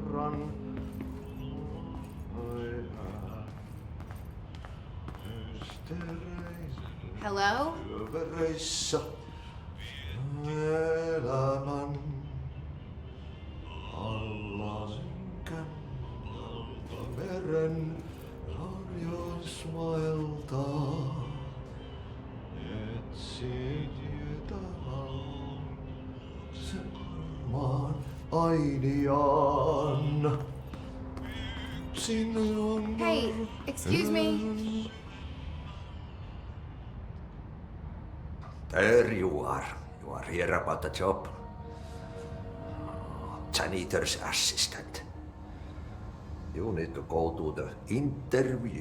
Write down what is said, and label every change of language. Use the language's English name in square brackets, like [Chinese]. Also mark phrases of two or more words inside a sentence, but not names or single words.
[English] Hello? [Finnish] Elämän alla synkän meren harjas vaeltaa. Etsi tietä maan ainiaan. Sinne on [English] Hey, excuse me. There you are. You are here about the job. Janitor's assistant. You need to go to the interview.